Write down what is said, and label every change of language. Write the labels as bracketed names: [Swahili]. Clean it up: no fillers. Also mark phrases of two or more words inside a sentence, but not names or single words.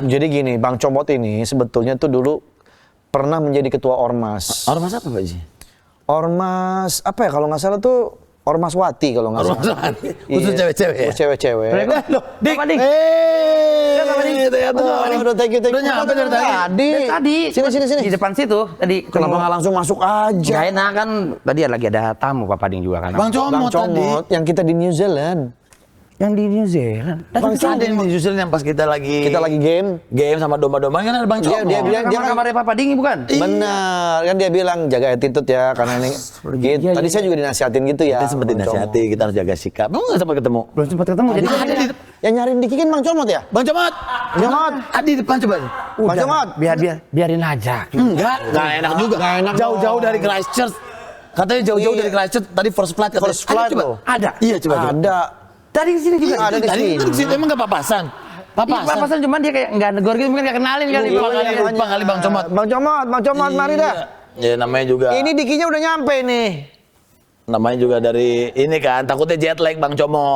[Indonesian] Jadi gini, Bang Comot ini sebetulnya tuh dulu pernah menjadi ketua Ormas. Ormas apa Pak Ji? Ormas apa ya kalau nggak salah tuh Ormas Wati kalau nggak salah. Ormas khusus Iya. cewek-cewek ya? Khusus cewek-cewek. Loh, Dik. Apa, Dik? Ternyata. Udah [English] thank you. [Indonesian] Udah nyampe dari tadi. Tadi. Sini. Di depan situ. Tadi. Kenapa nggak langsung masuk aja? Gak enak kan. Tadi lagi ada tamu Pak Pading juga kan. Bang Bang Comot tadi. Comot yang kita di New Zealand. Yang di New Zealand. Bang Comot yang justru yang pas kita lagi game. game sama domba-domba kan ada Bang Comot. Dia bilang dia kan Kamarnya Pak Pading bukan? benar kan dia bilang jaga attitude ya karena ini gitu. Tadi saya juga dinasihatin gitu ya. Kita sempat Bang dinasihati, kita harus jaga sikap. Emang nggak sempat ketemu? Belum sempat ketemu. Jadi Ada di Yang nyariin Diki kan Bang Comot ya? Bang Comot. Comot. Ada di depan coba. Bang Comot. biarin aja. Enggak enak juga. Nggak enak Jauh-jauh dong. dari Christchurch. Katanya jauh-jauh Iya. dari Christchurch. Tadi [English] first flight [Indonesian] katanya. [English] First flight [Indonesian] Coba. loh. Ada. Iya coba. Ada. Tadi di sini juga. Ada di Tadi sini. itu situ emang nggak papasan. Papasan cuman dia kayak nggak negor gitu, mungkin nggak kenalin kali. Lupa kali Bang Comot. Bang Comot, mari dah. Ya namanya juga. Ini Dikinya udah nyampe nih. Namanya juga dari ini kan. Takutnya [English] jet lag [Indonesian] Bang Comot.